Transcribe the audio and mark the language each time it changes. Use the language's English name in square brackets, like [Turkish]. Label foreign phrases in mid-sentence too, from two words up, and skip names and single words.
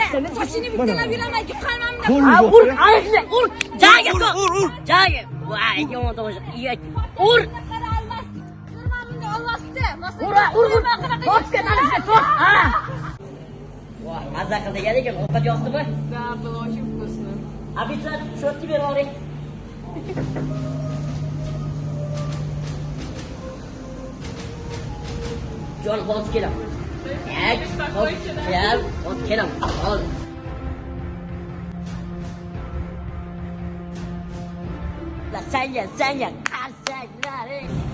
[Uzbek] Sochini bittalab yuraman, qalbimda. Ur, ana shunday. Ur. Jaga ur. Jaga. Voy, yomon tomosha. Ur. Ur. To'pga talashib to'p. Ha. Voy, mazza qildi ekan, ovqat yoqdimi? [Russian] Da, было очень вкусно. [Uzbek] Обязательно shortni berib oling. Jon, hozir kelaman. Hozir kelaman. Hozir. La senga qarsaklaring.